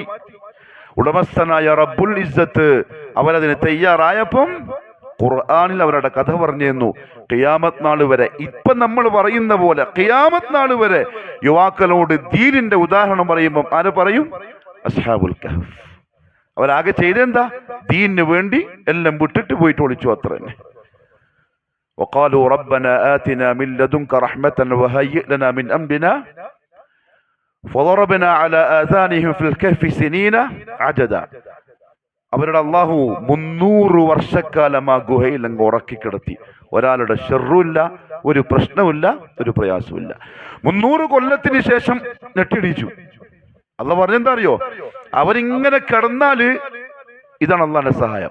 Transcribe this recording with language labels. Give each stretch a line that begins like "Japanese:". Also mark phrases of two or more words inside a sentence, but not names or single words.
Malayalam: ഉടമസ്ഥനായ
Arabic: رب العزة
Malayalam: അവരതിന് തയ്യാറായപ്പം ഖുർആനിൽ അവരുടെ കഥ പറഞ്ഞു. ഖിയാമത്ത് നാൾ വരെ, ഇപ്പം നമ്മൾ പറയുന്ന പോലെ ഖിയാമത്ത് നാൾ വരെ യുവാക്കളോട് ദീനിന്റെ ഉദാഹരണം പറയുമ്പം ആര് പറയും? അസ്ഹാബുൽ കഹ്ഫ്. അവരാകെ ചെയ്തെന്താ? ദീനിന് വേണ്ടി എല്ലാം വിട്ടിട്ട് പോയിട്ട് ഒളിച്ചു, അത്ര തന്നെ.
Arabic: وقالوا ربنا آتنا من لدنك رحمة وهيئ لنا من أمرنا فضربنا على آذانهم في الكهف سنين عددا.
Malayalam: അവരുടെ അള്ളാഹു 300 വർഷക്കാലം ആ ഗുഹയിൽ അങ്ങ് ഉറക്കി കിടത്തി. ഒരാളുടെ ഷെറുമില്ല, ഒരു പ്രശ്നമില്ല, ഒരു പ്രയാസമില്ല. 300 കൊല്ലത്തിന് ശേഷം നെട്ടിടിച്ചു. അള്ളാഹ് പറഞ്ഞെന്താ അറിയോ? അവരിങ്ങനെ കിടന്നാല് ഇതാണ് അള്ളാന്റെ സഹായം.